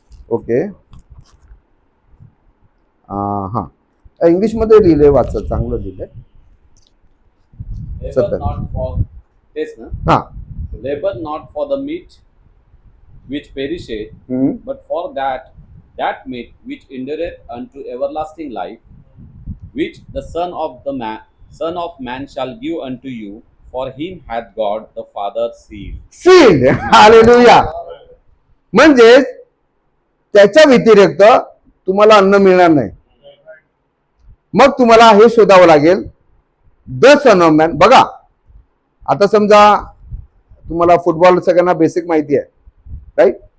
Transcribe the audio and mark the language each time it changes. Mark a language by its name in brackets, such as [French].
[Marathi] Okay, हा, English मध्ये लिहिलंय, वाचा, चांगलं लिहिलंय. [English] Labor not for this, no? [Marathi] हा. [English] Labor not for the meat which perisheth, but for that meat which endureth unto everlasting life, which the Son of Man shall give unto you, for him hath God the Father sealed. [Marathi] Hallelujah. म्हणजे त्याच्या व्यतिरिक्त तुम्हाला अन्न मिळणार नाही. मग तुम्हाला हे शोधावं लागेल, [English] The son of man. [Marathi] बघा, आता समजा तुम्हाला फुटबॉल सगळ्यांना बेसिक माहिती आहे, राईट?